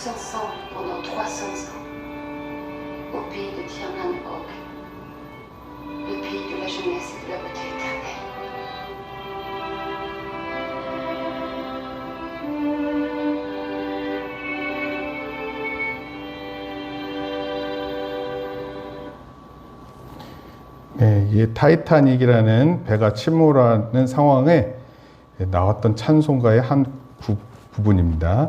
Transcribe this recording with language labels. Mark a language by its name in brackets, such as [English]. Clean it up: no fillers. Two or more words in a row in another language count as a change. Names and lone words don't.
[French] ensemble pendant 300 ans, au pays de Tirnan-Og, le pays de la jeunesse et de la beauté éternelle. [Korean] 네, 이 타이타닉이라는 배가 침몰하는 상황에 나왔던 찬송가의 한 부분입니다.